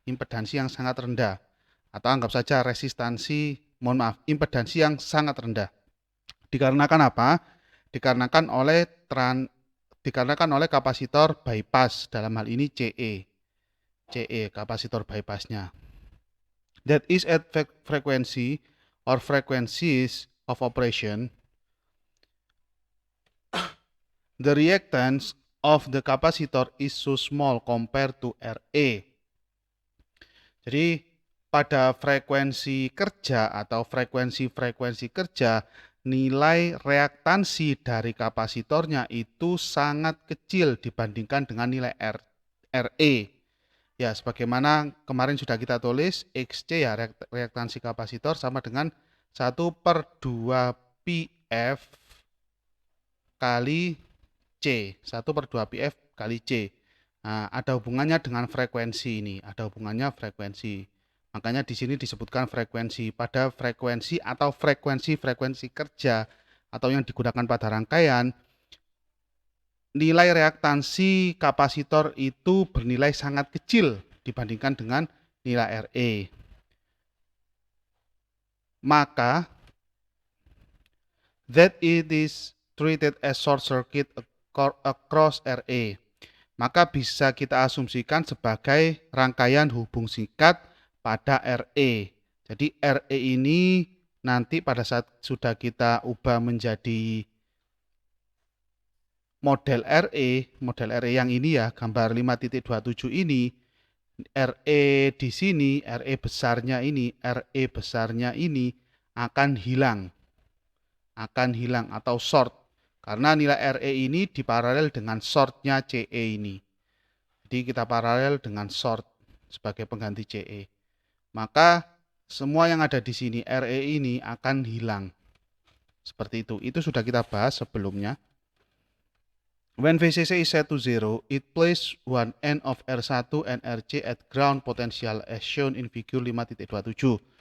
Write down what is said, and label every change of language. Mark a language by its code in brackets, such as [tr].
[id] impedansi yang sangat rendah. Atau anggap saja impedansi yang sangat rendah. Dikarenakan apa? Dikarenakan oleh kapasitor bypass, dalam hal ini CE kapasitor bypassnya. [en] That is at frequency or frequencies of operation, the reactance of the capacitor is so small compared to RA. [id] Jadi pada frekuensi kerja atau frekuensi kerja, nilai reaktansi dari kapasitornya itu sangat kecil dibandingkan dengan nilai RE. Ya, sebagaimana kemarin sudah kita tulis, XC ya, reaktansi kapasitor sama dengan 1/2 PF kali C. 1/2 PF kali C. Nah, ada hubungannya dengan frekuensi ini, ada hubungannya frekuensi. Makanya di sini disebutkan frekuensi. Pada frekuensi atau frekuensi kerja atau yang digunakan pada rangkaian, nilai reaktansi kapasitor itu bernilai sangat kecil dibandingkan dengan nilai RE. [en] Maka that it is treated as short circuit across RE. [id] Maka bisa kita asumsikan sebagai rangkaian hubung singkat pada RE. Jadi RE ini nanti pada saat sudah kita ubah menjadi model RE yang ini ya, gambar 5.27 ini, RE di sini, RE besarnya ini akan hilang atau short, karena nilai RE ini diparalel dengan shortnya CE ini. Jadi kita paralel dengan short sebagai pengganti CE. Maka semua yang ada di sini RE ini akan hilang. Seperti itu. Itu sudah kita bahas sebelumnya. [en] When VCC is set to 0, it places one end of R1 and RC at ground potential as shown in figure 5.27.